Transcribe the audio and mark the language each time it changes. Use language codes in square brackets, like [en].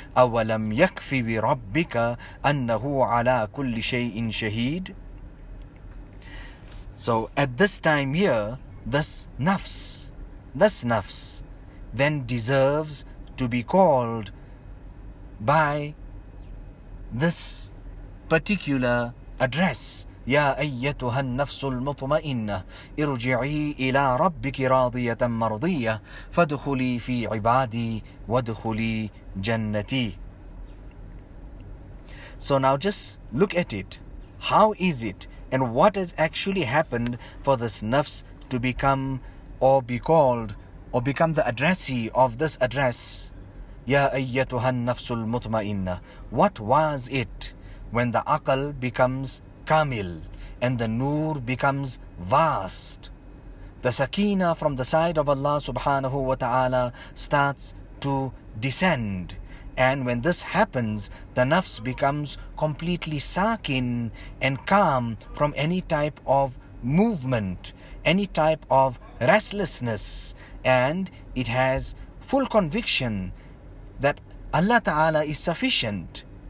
[ar] أَوَلَمْ يَكْفِ بِرَبِّكَ أَنَّهُ عَلَى كُلِّ شَيْءٍ شَهِيدٍ. [en] So at this time here, this nafs then deserves to be called by this particular address. [ar] يا أيتها النفس المطمئنة ارجعي إلى ربك راضية مرضية فادخلي في عبادي وادخلي جنتي. [en] So now just look at it. How is it and what has actually happened for this nafs to become or be called or become the addressee of this address? [ar] يا أيتها النفس المطمئنة. [en] What was it when the aql becomes kamil and the nur becomes vast? The sakina from the side of Allah subhanahu wa ta'ala starts to descend, and when this happens, the nafs becomes completely sakin and calm from any type of movement, any type of restlessness, and it has full conviction that Allah ta'ala is sufficient.